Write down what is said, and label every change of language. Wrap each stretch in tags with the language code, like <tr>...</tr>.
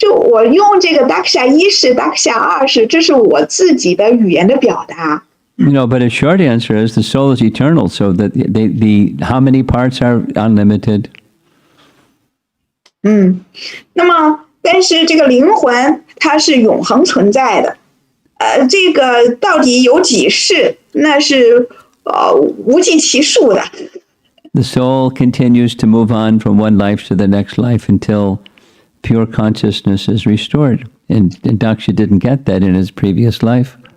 <zh>我用这个 Daksha 1世 Daksha 2世，这是我自己的语言的表达。</zh> <en>But a short answer is the soul is eternal, so that the how many parts are unlimited.</en> <zh>那么但是这个灵魂它是永恒存在的，这个到底有几世，那是无计其数的。</zh> <en>The soul continues to move on from one life to the next life until pure consciousness is restored. And Daksha didn't get that in his previous life.</en>